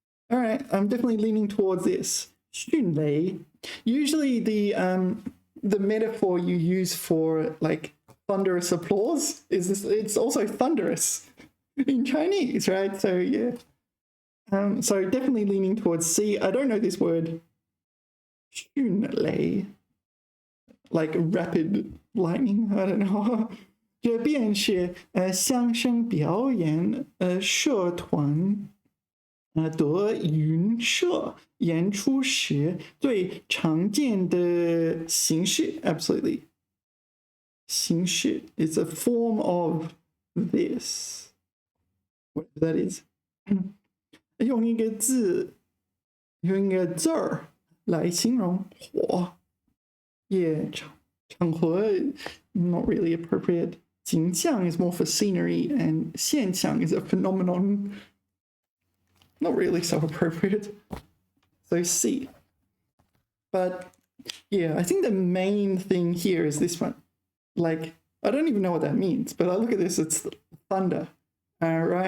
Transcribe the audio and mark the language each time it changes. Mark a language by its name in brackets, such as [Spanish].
[English] All right, I'm definitely leaning towards this. 迅雷 usually the metaphor you use for like thunderous applause is this, it's also thunderous in Chinese, right? So yeah. So definitely leaning towards C. I don't know this word. 迅雷 like rapid lightning, I don't know. [Chinese] 这便是相声表演社团德云社演出时最常见的形式 [English] Absolutely. 形式 is a form of this. Whatever that is. [Chinese] 用一个字儿来形容火 [English] Yeah, [Chinese] 场合 [English] not really appropriate. 景象 is more for scenery and 现象 is a phenomenon. Not really so appropriate. So C. But yeah, I think the main thing here is this one. Like, I don't even know what that means, but I look at this, it's thunder, right?